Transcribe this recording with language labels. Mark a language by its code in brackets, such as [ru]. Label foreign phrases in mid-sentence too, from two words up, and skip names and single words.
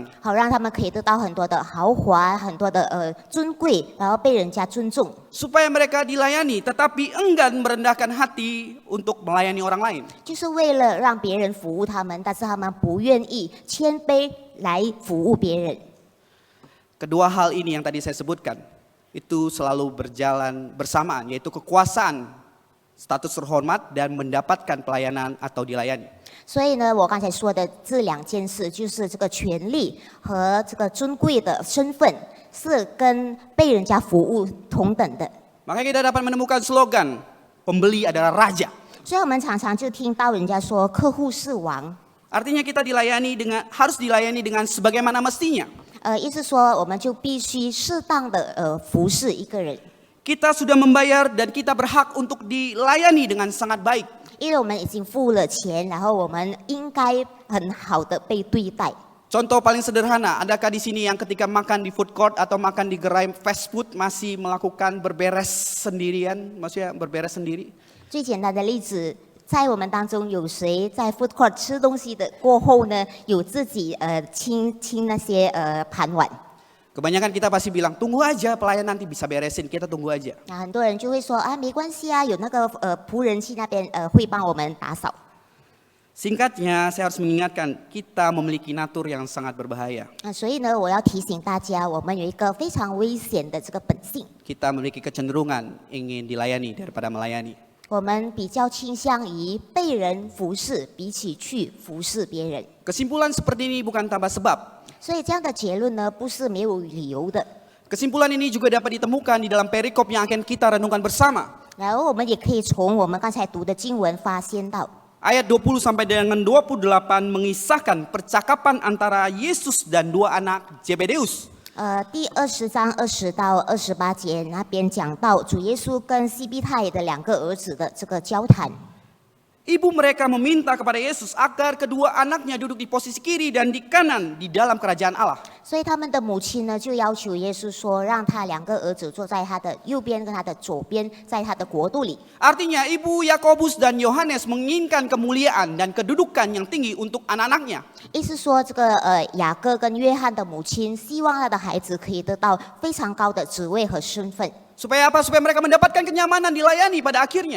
[zh] 好让他们可以得到很多的豪华、很多的尊贵，然后被人家尊重。 [id] Supaya mereka dilayani, tetapi enggan merendahkan hati untuk melayani orang lain. [zh] 就是为了让别人服务他们，但是他们不愿意谦卑来服务别人。 [id] Kedua hal ini yang tadi saya sebutkan, itu selalu berjalan bersamaan, yaitu kekuasaan, status terhormat, dan mendapatkan pelayanan atau dilayani. [zh] 所以呢，我刚才说的这两件事，就是这个权利和这个尊贵的身份，是跟被人家服务同等的。 [id] Makanya kita dapat menemukan slogan, pembeli adalah raja. [zh] 所以我们常常就听到人家说，客户是王。 [id] Artinya kita harus dilayani dengan sebagaimana mestinya. [zh] 意思说我们就必须适当的服侍一个人， [id] Kita sudah membayar dan kita berhak untuk dilayani dengan sangat baik. [zh] 因为我们已经付了钱，然后我们应该很好的被对待。 [id] Contoh paling sederhana, adakah di sini yang ketika makan di [en] food court [id] atau makan di gerai [en] fast food [id] masih melakukan berberes sendirian, maksudnya berberes sendiri? [zh] 最简单的例子，在我们当中有谁在 [en] food court [zh] 吃东西的过后呢，有自己清那些盘碗？ [id] Kebanyakan kita pasti bilang, tunggu aja pelayan nanti bisa beresin, kita tunggu aja. [zh] 那很多人就会说啊，没关系啊，有那个仆人去那边会帮我们打扫。 [id] Singkatnya, saya harus mengingatkan, kita memiliki natur yang sangat berbahaya. [zh] 所以呢，我要提醒大家，我们有一个非常危险的这个本性， [id] Kita memiliki kecenderungan ingin dilayani daripada melayani. [zh] 我们比较倾向于被人服侍，比起去服侍别人。 [id] Kesimpulan seperti ini bukan tanpa sebab. [zh] 所以这样的结论呢，不是没有理由的。 [id] Kesimpulan ini juga dapat ditemukan di dalam perikop yang akan kita renungkan bersama. [zh] 然后我们也可以从我们刚才读的经文发现到。 [id] Ayat 20 sampai dengan 28 mengisahkan percakapan antara Yesus dan dua anak Zebedeus. [zh] 第20章20到28节那边讲到主耶稣跟西庇太的两个儿子的这个交谈。 [id] Ibu mereka meminta kepada Yesus agar kedua anaknya duduk di posisi kiri dan di kanan di dalam kerajaan Allah. [zh] 所以他们的母亲呢，就要求耶稣说，让他两个儿子坐在他的右边跟他的左边，在他的国度里。 [id] Artinya ibu Yakobus dan Yohanes menginginkan kemuliaan dan kedudukan yang tinggi untuk anak-anaknya. [zh] 意思说，这个雅各跟约翰的母亲希望他的孩子可以得到非常高的职位和身份。 [id] Supaya apa? Supaya mereka mendapatkan kenyamanan dilayani pada akhirnya.